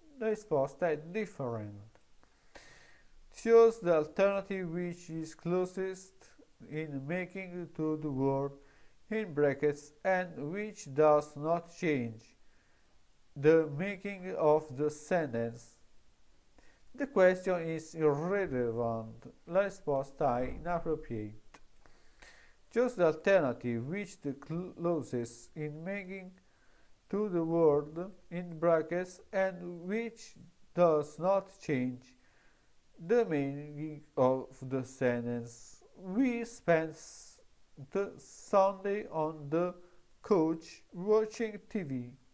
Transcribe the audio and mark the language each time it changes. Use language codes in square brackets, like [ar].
[it] La risposta è different. [en] Choose the alternative which is closest in making to the word in brackets and which does not change the meaning of the sentence. The question is irrelevant. [it] La risposta è inappropriate. [en] Choose the alternative which the closest in making to the word in brackets and which does not change the meaning of the sentence. We spent the Sunday on the couch watching TV.